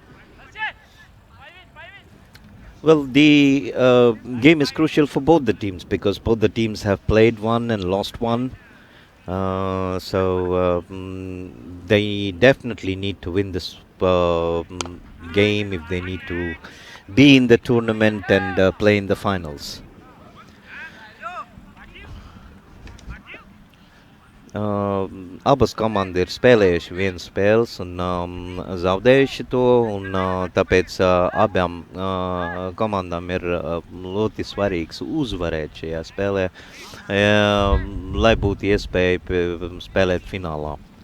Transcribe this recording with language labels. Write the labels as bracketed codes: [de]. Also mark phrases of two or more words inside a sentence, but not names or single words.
[en] Well, the game is crucial for both the teams because both the teams have played one and lost one. So they definitely need to win this game if they need to be in the tournament and play in the finals. [lv] Abas komandas ir spēlējuši vienu spēles un zaudējuši to, un tāpēc abām komandām ir ļoti svarīgs uzvarēt šajā spēlē, lai būtu iespēja spēlēt finālā.